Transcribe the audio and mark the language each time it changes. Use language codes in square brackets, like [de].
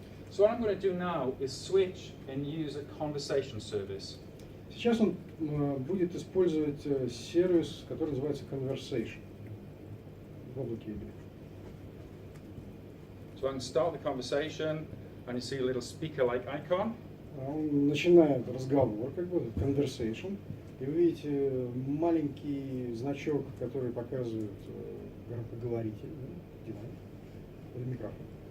[en] So what I'm going to do now is switch and use a conversation service. [ru] Сейчас он будет использовать сервис, который называется Conversation в облаке IBM. [en] So I can start the conversation, and you see a little speaker-like icon. [ru] Он начинает разговор, как бы, conversation, и вы видите маленький значок, который показывает громкоговоритель, да, или микрофон.